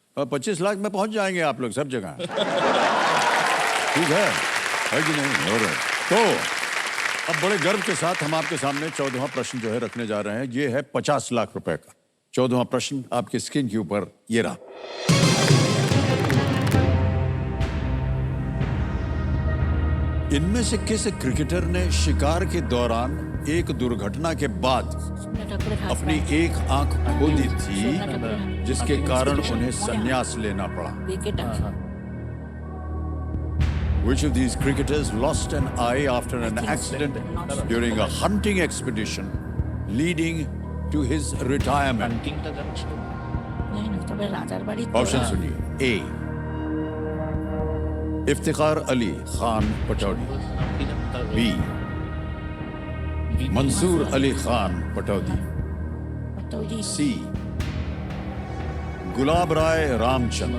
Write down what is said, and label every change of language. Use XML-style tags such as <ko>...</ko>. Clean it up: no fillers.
<hi>25 लाख में पहुंच जाएंगे आप लोग सब जगह ठीक है कि नहीं हो रहा है तो अब बड़े गर्व के साथ हम आपके सामने 14वां प्रश्न जो है रखने जा रहे हैं ये है 50 लाख रुपए का 14वां प्रश्न आपकी स्क्रीन के ऊपर ये रहा इनमें से किस क्रिकेटर ने शिकार के दौरान एक दुर्घटना के बाद अपनी एक आंख खो दी थी, जिसके कारण उन्हें संन्यास लेना पड़ा।</hi> <en>Which of these cricketers lost an eye after an accident during a hunting expedition leading to his retirement?</en> <hi>Hunting का जब</hi> <bn>राजार बाड़ी</bn> <hi>ऑप्शन सुनिए। ए, इफ्तिखार अली खान पटौदी। बी, मंसूर अली खान पटौदी। सी, गुलाब राय रामचंद्र।</hi>